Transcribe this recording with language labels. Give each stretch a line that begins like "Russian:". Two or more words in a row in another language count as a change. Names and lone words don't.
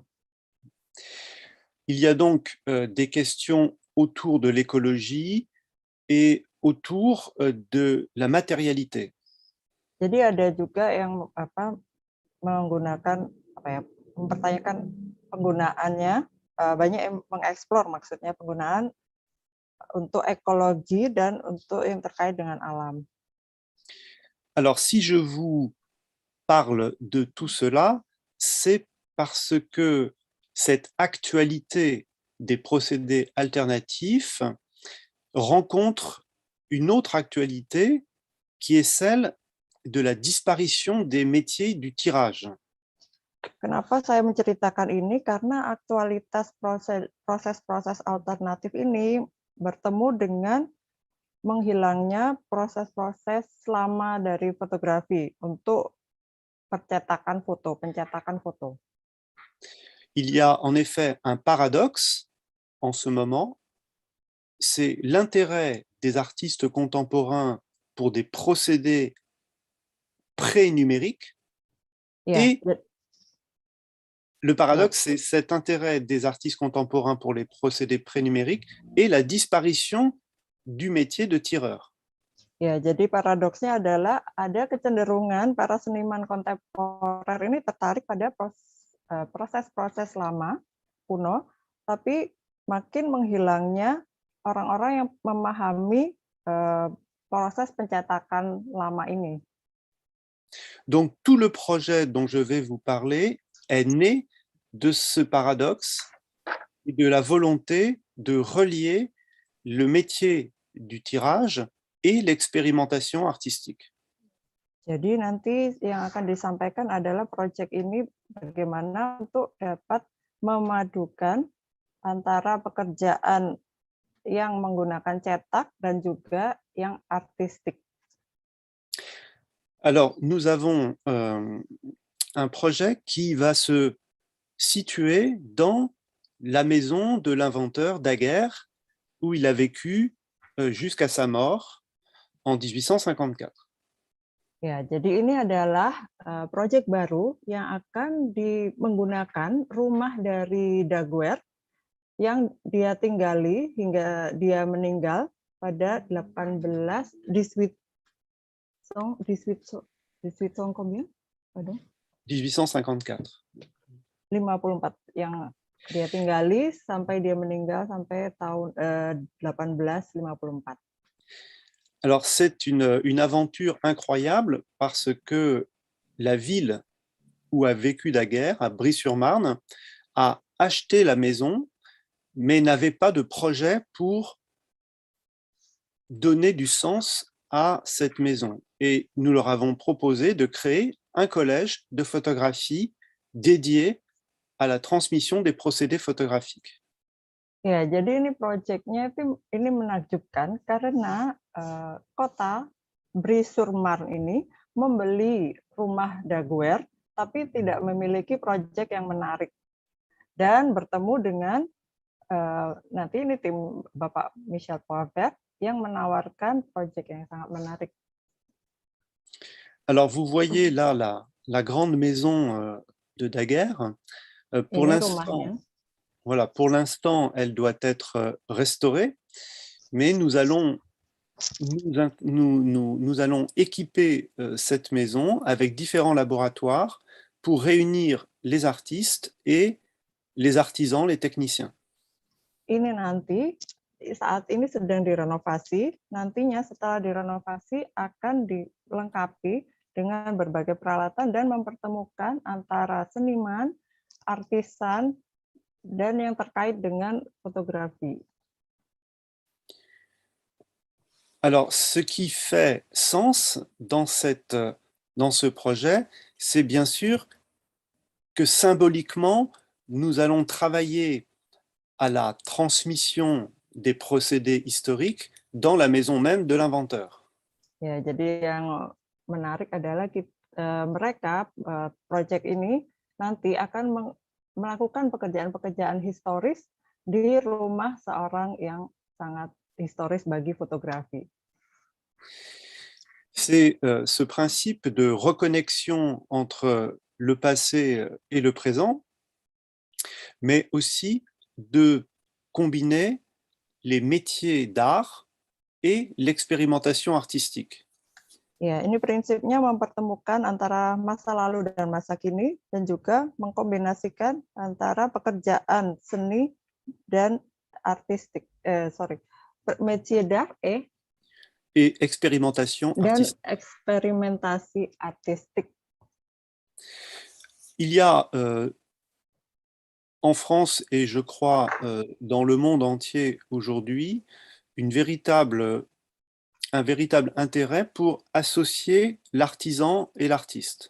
French: Il y a donc des questions autour de l'écologie et autour de la matérialité.
Indonesian: Jadi ada juga yang mempertanyakan penggunaannya, banyak yang mengeksplor maksudnya penggunaan untuk ekologi dan untuk yang terkait dengan alam.
French: Alors, si je vous parle de tout cela, c'est parce que cette actualité des procédés alternatifs rencontre une autre actualité qui est celle de la disparition des métiers du tirage.
Indonesian: Kenapa saya menceritakan ini? Karena aktualitas proses-proses alternatif ini bertemu dengan menghilangnya proses-proses lama dari fotografi untuk pencetakan foto.
French: Il y a en effet un paradoxe en ce moment, c'est l'intérêt des artistes contemporains pour des procédés pré-numériques.
Indonesian: Ya,
French: Et le paradoxe, c'est cet intérêt des artistes contemporains pour les procédés pré-numériques et la disparition du métier de tireur.
Indonesian: Ya, jadi paradoksnya adalah ada kecenderungan para seniman kontemporer ini tertarik pada proses-proses lama, kuno, tapi makin menghilangnya orang-orang yang memahami proses pencetakan lama ini.
French: Donc, tout le projet dont je vais vous parler est né de ce paradoxe et de la volonté de relier le métier du tirage et l'expérimentation artistique.
Indonesian: Jadi nanti yang akan disampaikan adalah proyek ini bagaimana untuk dapat memadukan antara pekerjaan yang menggunakan cetak dan juga yang artistik.
French: Alors, nous avons un projet qui va se situer dans la maison de l'inventeur Daguerre, où il a vécu jusqu'à sa mort en 1854.
Indonesian: Ya, jadi ini adalah proyek baru yang akan menggunakan rumah dari Daguerre yang dia tinggali hingga dia meninggal pada 18 combien?
French: Pardon? 1854.
Indonesian: 54 yang dia tinggali sampai dia meninggal sampai tahun 1854.
French: Alors, c'est une aventure incroyable parce que la ville où a vécu Daguerre, à Brie-sur-Marne, a acheté la maison, mais n'avait pas de projet pour donner du sens à cette maison. Et nous leur avons proposé de créer un collège de photographie dédié à la transmission des procédés photographiques.
Indonesian: Ya, jadi ini proyeknya ini menakjubkan karena kota Brie-sur-Marne ini membeli rumah Daguerre tapi tidak memiliki proyek yang menarik dan bertemu dengan nanti ini tim Bapak Michel Poivert yang menawarkan proyek yang sangat menarik.
French: Alors vous voyez là la grande maison de Daguerre. Pour l'instant, voilà, pour l'instant, elle doit être restaurée, mais nous allons équiper cette maison avec différents laboratoires pour réunir les artistes et les artisans, les techniciens.
Indonesian: Ini nanti saat ini sedang direnovasi, nantinya setelah direnovasi akan dilengkapi dengan berbagai peralatan dan mempertemukan antara seniman, artisan, dan yang terkait dengan fotografi.
French: Alors, ce qui fait sens dans ce projet, c'est bien sûr que symboliquement, nous allons travailler à la transmission des procédés historiques dans la maison même de l'inventeur.
Indonesian: Ya, jadi yang menarik adalah mereka proyek ini nanti akan melakukan pekerjaan-pekerjaan historis di rumah seorang yang sangat historis bagi fotografi.
French: C'est ce principe de reconnexion entre le passé et le présent, mais aussi de combiner les métiers d'art et l'expérimentation artistique.
Indonesian: Ya, ini prinsipnya mempertemukan antara masa lalu dan masa kini dan juga mengkombinasikan antara pekerjaan seni dan artistik,
French: métier d'art et expérimentation
Indonesian: dan
French: artistique.
Indonesian: eksperimentasi artistik.
French: Il y a en France et je crois dans le monde entier aujourd'hui un véritable intérêt pour associer l'artisan et l'artiste.